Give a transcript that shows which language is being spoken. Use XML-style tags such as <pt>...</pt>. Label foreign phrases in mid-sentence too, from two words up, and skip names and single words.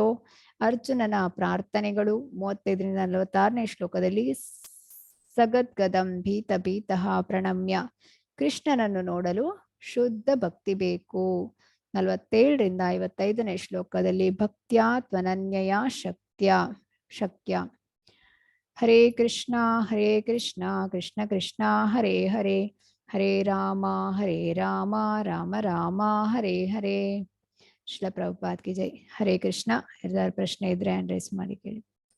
<kn>ಅರ್ಜುನನ ಪ್ರಾರ್ಥನೆಗಳು 35ರಿಂದ 46ನೇ ಶ್ಲೋಕದಲ್ಲಿ.</kn> <sa>ಸಗದ್ಗದಂ ಭೀತ ಭೀತಃ ಪ್ರಣಮ್ಯ.</sa> <kn>ಕೃಷ್ಣನನ್ನು ನೋಡಲು ಶುದ್ಧ ಭಕ್ತಿ ಬೇಕು 47ರಿಂದ 55ನೇ ಶ್ಲೋಕದಲ್ಲಿ.</kn> <sa>ಭಕ್ತ್ಯಾ ತ್ವನನ್ಯಯ ಶಕ್ಯ. ಹರೇ ಕೃಷ್ಣ ಕೃಷ್ಣ ಕೃಷ್ಣ ಹರೇ ಹರೇ, ಹರೇ ರಾಮ ರಾಮ ರಾಮ ಹರೇ ಹರೇ.</sa> <hi>श्रील प्रभुपाद की जय.</hi> <sa>ಹರೇ ಕೃಷ್ಣ.</sa> <kn>ಯಾರ್ದಾರು ಪ್ರಶ್ನೆ ಇದ್ರೆ ಹ್ಯಾಂಡ್ ರೈಸ್ ಮಾಡಿ ಕೇಳಿ.</kn>